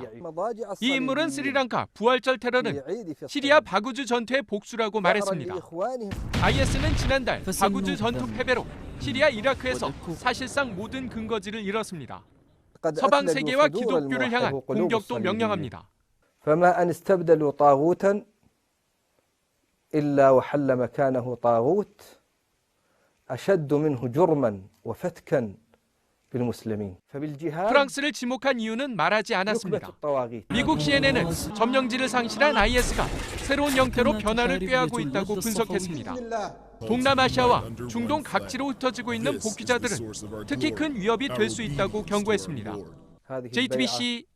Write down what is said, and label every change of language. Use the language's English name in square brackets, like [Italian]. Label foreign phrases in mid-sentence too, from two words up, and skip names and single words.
[Korean] 이 인물은 스리랑카 부활절 테러는 시리아 바구즈 전투의 복수라고 말했습니다. IS는 지난달 바구즈 전투 패배로 시리아 이라크에서 사실상 모든 근거지를 잃었습니다. 서방 세계와 기독교를 향한 공격도 명령합니다. [Arabic] فما أن استبدلوا طاغوتا إلا وحل مكانه طاغوت أشد منه جرما وفتكا بالمسلمين. [Korean] 프랑스를 지목한 이유는 말하지 않았습니다. 미국 CNN은 점령지를 상실한 IS가 새로운 형태로 변화를 꾀하고 있다고 분석했습니다. 동남아시아와 중동 각지로 흩어지고 있는 복귀자들은 특히 큰 위협이 될 수 있다고 경고했습니다.